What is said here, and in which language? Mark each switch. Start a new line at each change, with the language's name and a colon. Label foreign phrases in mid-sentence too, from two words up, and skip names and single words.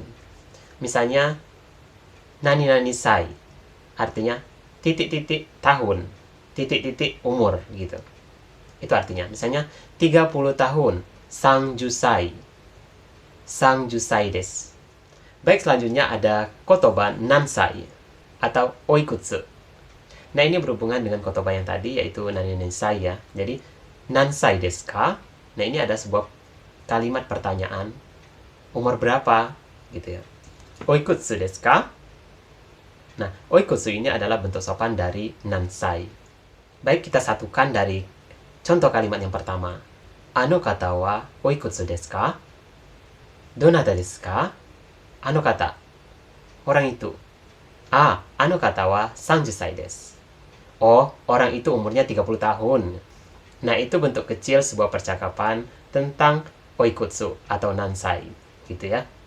Indonesian: Misalnya
Japanese: 何々歳
Indonesian: artinya titik-titik tahun, titik-titik umur gitu. Itu artinya. Misalnya 30 tahun, sangjusai.
Japanese: 三十歳です.
Indonesian: Baik, selanjutnya ada
Japanese: 言葉何歳
Indonesian: atau oikutsu. Nah, ini berhubungan dengan kotoba yang tadi, yaitu
Japanese: 何々歳
Indonesian: ya. Jadi,
Japanese: 何歳ですか?
Indonesian: Nah, ini ada sebuah kalimat pertanyaan. Umur berapa? Gitu ya.
Japanese: おいくつですか?
Indonesian: Nah, oikutsu ini adalah bentuk sopan dari nansai. Baik, kita satukan dari contoh kalimat yang pertama.
Japanese: あの方はおいくつですか？どなたですか? あの方,
Indonesian: orang itu.
Japanese: あの方は30です.
Indonesian: Oh, orang itu umurnya 30 tahun. Nah, itu bentuk kecil sebuah percakapan tentang oikutsu atau nansai. Gitu ya.